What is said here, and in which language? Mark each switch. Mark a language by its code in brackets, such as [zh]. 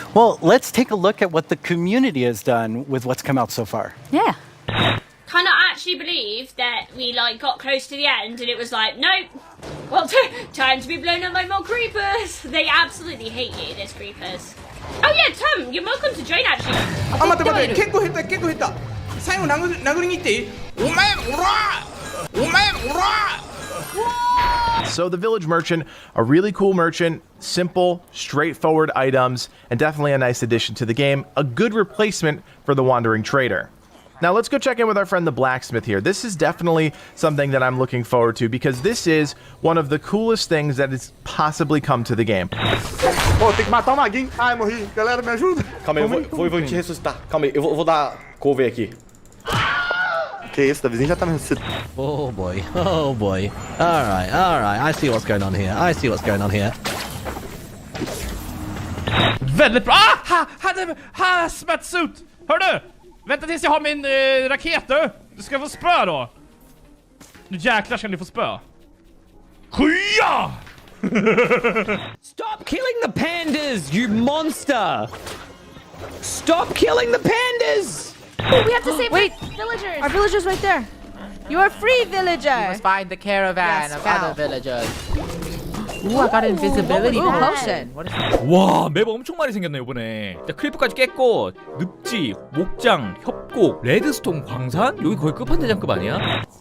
[en] Well, let's take a look at what the community has done with what's come out so far. Yeah. Cannot actually believe that we like got close to the end and it was like, nope, well, time to be blown up by more creepers. They absolutely hate you, those creepers. Oh yeah, Tom, you're welcome to join actually. [ja] あ、待って待って、結構減った結構減った。最後殴りに行っていい？お前おら！お前おら！ [en] So the village merchant, a really cool merchant, simple, straightforward items, and definitely a nice addition to the game, a good replacement for the wandering trader. Now let's go check in with our friend the blacksmith here. This is definitely something that I'm looking forward to because this is one of the coolest things that has possibly come to the game. [pt] Oh, tem que matar o maguinho. Ai, morri. Galera, me ajuda. Calma aí, eu vou te ressuscitar. Calma aí, eu vou dar cover aqui. Que isso, Davizinho já tá me ressuscitando. [en] Oh boy, oh boy. Alright, I see what's going on here. I see what's going on here. [sv] Väldigt bra! Hazmat-suit! Hör du? Vänta tills jag har min raket du! Du ska få spö då! Nu jäklar ska ni få spö. Skya! [en] Stop killing the pandas, you monster! Stop killing the pandas! Oh, we have to save villagers. Our villagers right there. You are free, villager. We must find the caravan of other villagers. Ooh, I got invisibility. Ooh, potion. What is that? [ko] 와, 맵 엄청 많이 생겼네 이번에. 크리프까지 깼고 늪지, 목장, 협곡, 레드스톤 광산? 여기 거의 끝판대장급 아니야?